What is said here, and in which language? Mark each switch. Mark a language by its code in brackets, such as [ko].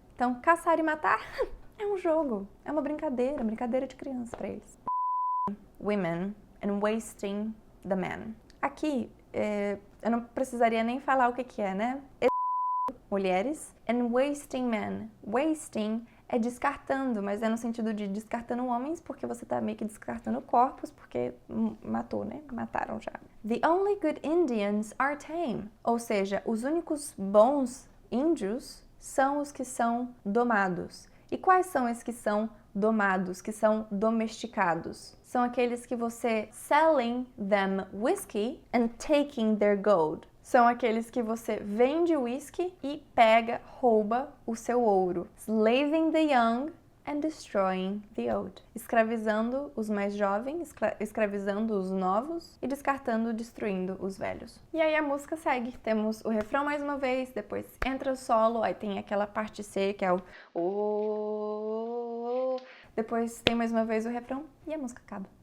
[pt] Então, caçar e matar é um jogo, é uma brincadeira de criança para eles. [en] Women and wasting the men. [pt] Aqui, eu não precisaria nem falar o que é, né? Mulheres, [en] and wasting men. [pt] Wasting é descartando, mas é no sentido de descartando homens, porque você tá meio que descartando corpos, porque matou, né? Mataram já. [en] The only good Indians are tame. [pt] Ou seja, os únicos bons índios são os que são domados. E quais são esses que são domados, que são domesticados? São aqueles que você [en] selling them whiskey and taking their gold. [pt] São aqueles que você vende whisky e rouba o seu ouro. [en] Slaving the young and destroying the old. [pt] Escravizando os mais jovens, escravizando os novos e descartando, destruindo os velhos. E aí a música segue. Temos o refrão mais uma vez, depois entra o solo, aí tem aquela parte C que é o... Depois tem mais uma vez o refrão e a música acaba.